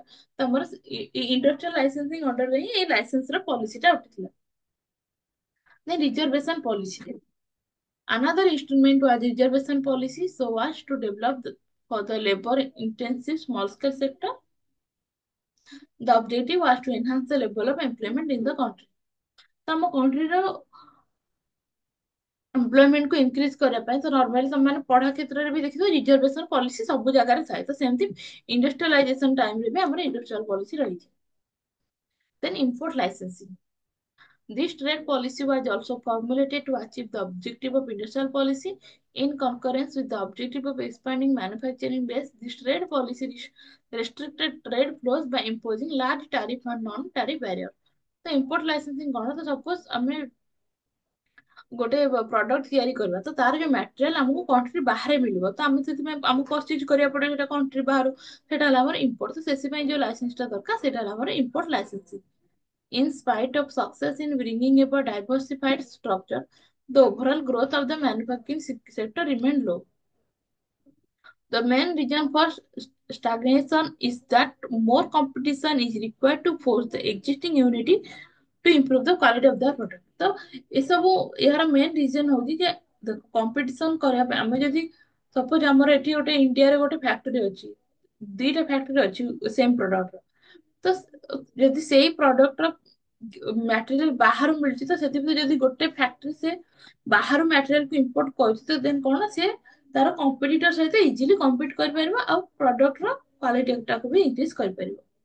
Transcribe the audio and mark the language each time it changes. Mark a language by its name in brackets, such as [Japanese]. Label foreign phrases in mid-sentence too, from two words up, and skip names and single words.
[Odia] ତ ଆମର [English] industrial licensing [Odia] ଅଣ୍ଡରରେ ହିଁ ଏଇ ଲାଇସେନ୍ସ ର ପଲିସିଟା ଉଠିଥିଲା। [English] then reservation policy, another instrument was reservation policy so as to develop for the labor intensive small scale sector. The objective was to enhance the level of employment in the country। [Odia] ତ ଆମ କଣ୍ଟ୍ରିର ଏମ୍ପ୍ଲୟମେଣ୍ଟ କୁ ଇନକ୍ରିଜ କରିବା ପାଇଁ ତ ନର୍ମାଲି ତମେ ପଢା କ୍ଷେତ୍ରରେ ବି ଦେଖିଥିବ [English] reservation policy [Odia] ସବୁ ଜାଗାରେ ଥାଏ, ତ ସେମିତି ଇଣ୍ଡଷ୍ଟ୍ରିଆଲାଇଜେସନ ଟାଇମରେ ବି ଆମର [English] industrial policy [Odia] ରହିଛି। [English] then import licensing, this trade policy was also formulated to achieve the objective of industrial policy in concurrence with the objective of expanding manufacturing base. This trade policy restricted trade flows by imposing large tariff and non-tariff barrier। [Hindi] तो [English] import licensing [Hindi] कौन तो suppose हमें [Odia] ଗୋଟେ ପ୍ରଡକ୍ଟ ତିଆରି କରିବା ତ ତାର ଯୋଉ ମ୍ୟାଟେରିଆଲ ଆମକୁ କଣ୍ଟ୍ରି ବାହାରେ ମିଳିବ ତ ଆମେ ସେଥିପାଇଁ ଆମକୁ ପରଚେଜ କରିବାକୁ ପଡିବ ସେଟା କଣ୍ଟ୍ରି ବାହାରୁ, ସେଟା ହେଲା ଆମର ଇମ୍ପୋର୍ଟ। ତ ସେଥିପାଇଁ ଯୋଉ ଲାଇସେନ୍ସ ଟା ଦରକାର ସେଟା ହେଲା ଆମର [English] import licensing. In spite of success in bringing about diversified structure, the overall growth of the manufacturing sector remained low। The main reason for stagnation is that more competition is required to force the existing unity to improve the quality of the product। [Odia] ତ ଏସବୁ ଏହାର [English] main reason [Odia] ହଉଛି ଯେ କମ୍ପିଟିସନ କରିବା ପାଇଁ ଆମେ ଯଦି ସପୋଜ ଆମର ଏଠି ଗୋଟେ ଇଣ୍ଡିଆରେ ଗୋଟେ ଫ୍ୟାକ୍ଟରି ଅଛି, ଦିଟା ଫ୍ୟାକ୍ଟରି ଅଛି [English] same product, [Odia] ତ ଯଦି ସେଇ ପ୍ରଡକ୍ଟର ମ୍ୟାଟେରିଆଲ ବାହାରୁ ମିଳୁଛି ତ ସେଥିପାଇଁ ଯଦି ଗୋଟେ ଫ୍ୟାକ୍ଟରି ସେ ବାହାରୁ ମ୍ୟାଟେରିଆଲକୁ ଇମ୍ପୋର୍ଟ କରୁଛି ତ ଦେନ୍ କଣ ସେ ତାର କମ୍ପିଟିଟର ସହିତ [English] easily compete [Odia] କରିପାରିବ ଆଉ ପ୍ରଡକ୍ଟର କ୍ୱାଲିଟିଟାକୁ ବି ଇନକ୍ରିଜ କରିପାରିବ।